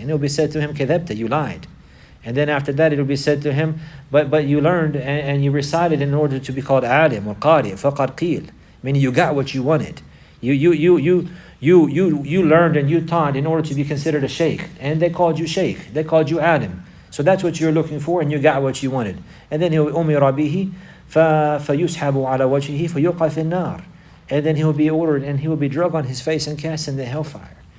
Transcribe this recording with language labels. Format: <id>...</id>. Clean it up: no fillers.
<en>And it will be said to him,</en> <ar>kadhabta,</ar> <en>you lied. And then after that, it will be said to him, but you learned and you recited in order to be called alim or qari,</en> <ar>faqad qil,</ar> <en>meaning you got what you wanted. You learned and you taught in order to be considered a sheikh, and they called you sheikh, they called you alim. So that's what you're looking for, and you got what you wanted. And then he'll</en> <ar>umira bihi فَيُسْحَبُ عَلَى وَجْهِهِ فَيُلْقَى فِي النَّارِ.</ar> <en>And then he will be ordered and he will be dragged on his face and cast in the hellfire.</en>